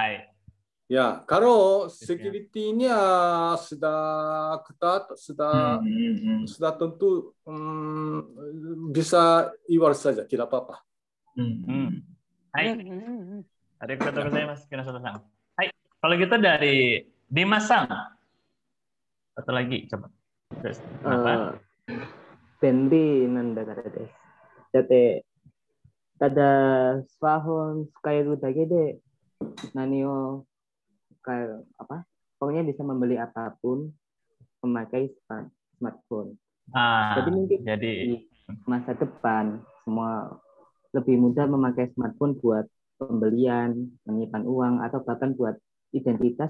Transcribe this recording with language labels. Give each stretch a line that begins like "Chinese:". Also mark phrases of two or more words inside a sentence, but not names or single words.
Indonesian: Ya, kalau security-nya sudah ketat, sudah tentu bisa e-wallet saja, tidak apa-apa.
Japanese: Hai. Arigatou gozaimasu, Kinoshita-san. Hai.
Indonesian: Kalau gitu dari Dimas-san. Satu lagi, coba. Terus, kenapa?
Japanese: 便利なんだからです。だって、ただスマホ使えるだけで何を
Indonesian: kayak apa? Pokoknya bisa membeli apapun memakai smartphone. Jadi mungkin di masa depan semua lebih mudah memakai smartphone buat pembelian, menyimpan uang, atau bahkan buat identitas.